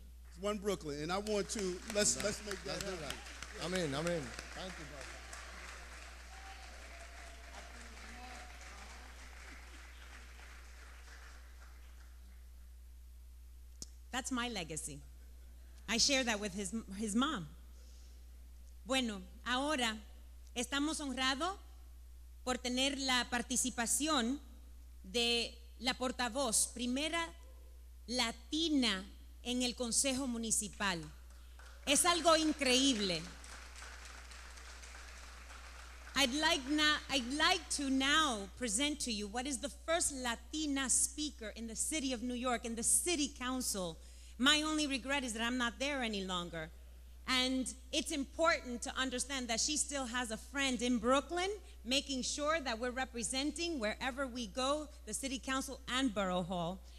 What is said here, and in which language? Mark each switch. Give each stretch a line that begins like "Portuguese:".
English: It's one Brooklyn, and I want to let's make that happen. I'm in. Thank you, brother. That's my legacy. I share that with his mom.
Spanish: Bueno, ahora estamos honrados por tener la participación de la portavoz, primera latina en el Consejo Municipal. Es algo increíble.
English: I'd like to now present to you what is the first Latina speaker in the city of New York, in the city council. My only regret is that I'm not there any longer. And it's important to understand that she still has a friend in Brooklyn, making sure that we're representing wherever we go, the city council and borough hall.